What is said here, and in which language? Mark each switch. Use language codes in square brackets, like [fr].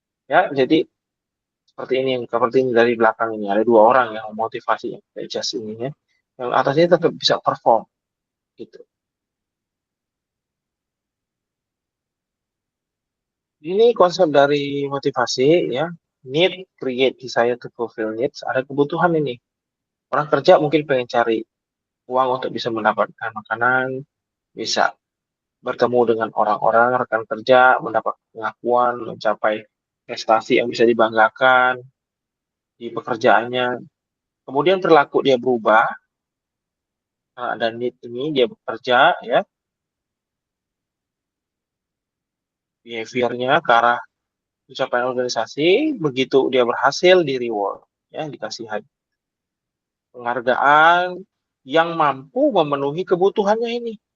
[id] Ya, jadi seperti ini dari belakang ini ada dua orang yang memotivasi yang kayak Jas ini ya. Yang atasnya tetap bisa perform gitu. Ini konsep dari motivasi ya. [en] Need, create, desire to fulfill needs. [id] Ada kebutuhan ini. Orang kerja mungkin pengen cari uang untuk bisa mendapatkan makanan, bisa bertemu dengan orang-orang, rekan kerja, mendapat pengakuan, mencapai prestasi yang bisa dibanggakan di pekerjaannya. Kemudian perilaku dia berubah, ada need ini, dia bekerja, ya, behaviornya ke arah pencapaian organisasi, begitu dia berhasil di reward, ya, dikasih penghargaan yang mampu memenuhi kebutuhannya ini.